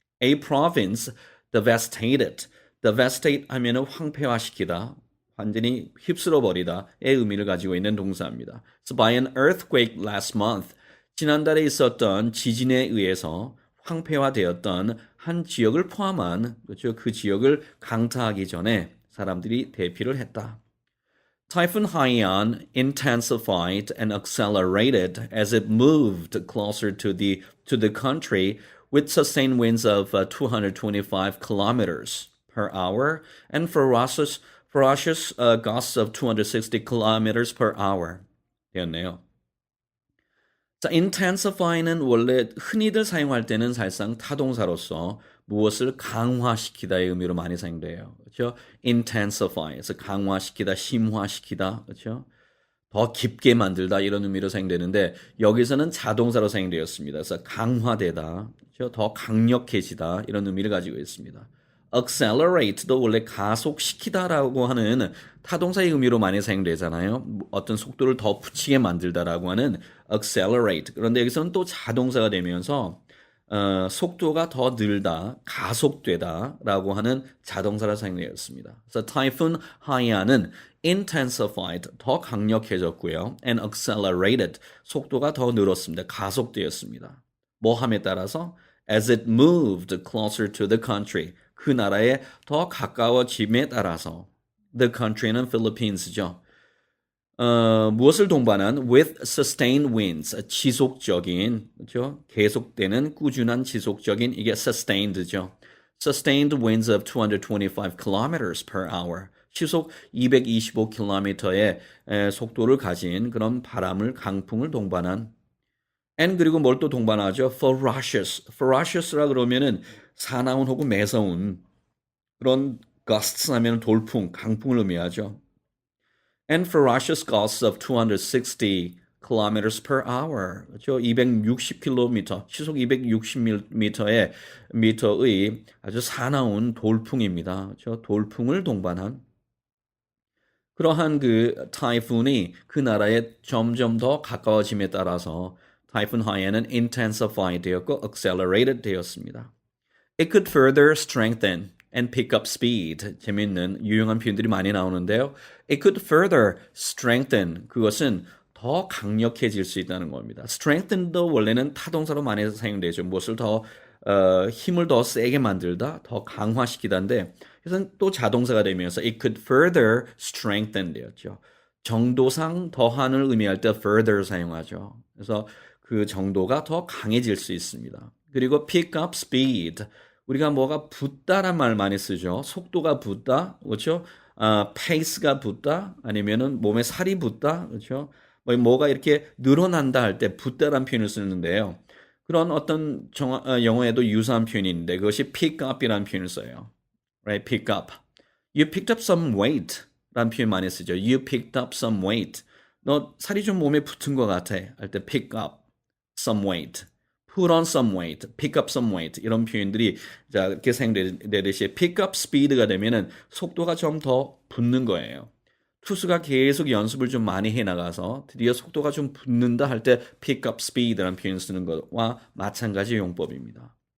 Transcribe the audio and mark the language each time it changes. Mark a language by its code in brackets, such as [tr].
[en] A province devastated, [ko] devastate 하면은 황폐화시키다, 완전히 휩쓸어버리다의 의미를 가지고 있는 동사입니다. [en] So by an earthquake last month, [ko] 지난달에 있었던 지진에 의해서 황폐화되었던 한 지역을 포함한 그렇죠? 그 지역을 강타하기 전에 사람들이 대피를 했다. [en] Typhoon Haiyan intensified and accelerated as it moved closer to the country with sustained winds of 225 kilometers per hour and ferocious gusts of 260 kilometers per hour 되었네요. [ko] 자, intensify는 원래 흔히들 사용할 때는 사실상 타동사로서 무엇을 강화시키다의 의미로 많이 사용돼요. 그렇죠? intensify, 그래서 강화시키다, 심화시키다, 그렇죠? 더 깊게 만들다 이런 의미로 사용되는데 여기서는 자동사로 사용되었습니다. 그래서 강화되다, 그렇죠? 더 강력해지다 이런 의미를 가지고 있습니다. accelerate도 원래 가속시키다라고 하는 타동사의 의미로 많이 사용되잖아요. 어떤 속도를 더 붙이게 만들다라고 하는 accelerate. 그런데 여기서는 또 자동사가 되면서 속도가 더 늘다, 가속되다라고 하는 자동사를 사용되었습니다. 그래서 Typhoon Haiyan은 intensified, 더 강력해졌고요. and accelerated, 속도가 더 늘었습니다. 가속되었습니다. 뭐함에 따라서 [en] as it moved closer to the country, [ko] 그 나라에 더 가까워짐에 따라서 the country는 Philippines죠. 무엇을 동반한 [en] with sustained winds, [ko] 지속적인, 그렇죠? 계속되는 꾸준한 지속적인 이게 sustained죠. [en] Sustained winds of 225 kilometers per hour, [ko] 시속 225km의 속도를 가진 그런 바람을 강풍을 동반한 and 그리고 뭘 또 동반하죠? ferocious라 그러면은 사나운 혹은 매서운 그런 gusts 하면 돌풍, 강풍을 의미하죠. [en] And ferocious gusts of 260 kilometers per hour. 그렇죠? [ko] 260km, 시속 260m의 미터의 아주 사나운 돌풍입니다. 그렇죠? 돌풍을 동반한 그러한 그 타이푼이 그 나라에 점점 더 가까워짐에 따라서 Typhoon Haiyan은 intensify 되었고 accelerated 되었습니다. [en] It could further strengthen and pick up speed. [ko] 재미있는 유용한 표현들이 많이 나오는데요. [en] It could further strengthen. [ko] 그것은 더 강력해질 수 있다는 겁니다. strengthen도 원래는 타동사로 많이 사용되죠. 무엇을 더 힘을 더 세게 만들다, 더 강화시키다인데 그래서 또 자동사가 되면서 [en] it could further strengthen [ko] 되었죠. 정도상 더한을 의미할 때 further 사용하죠. 그래서 그 정도가 더 강해질 수 있습니다. [en] 그리고 pick up speed. [ko] 우리가 뭐가 붙다란 말 많이 쓰죠. 속도가 붙다, 그렇죠? pace가 붙다, 아니면은 몸에 살이 붙다, 그렇죠? 뭐가 이렇게 늘어난다 할 때 붙다란 표현을 쓰는데요. 그런 어떤 영어에도 유사한 표현이 있는데 그것이 pick up이라는 표현을 써요. [en] Right? Pick up. You picked up some weight 라는 표현 많이 쓰죠. You picked up some weight. [ko] 너 살이 좀 몸에 붙은 것 같아. [en] 할 때 pick up some weight. Put on some weight. Pick up some weight. [ko] 이런 표현들이 자, 이렇게 사용되듯이 pick up speed가 되면은 속도가 좀 더 붙는 거예요. 투수가 계속 연습을 좀 많이 해나가서 드디어 속도가 좀 붙는다 할 때 pick up speed라는 표현 쓰는 것과 마찬가지 용법입니다.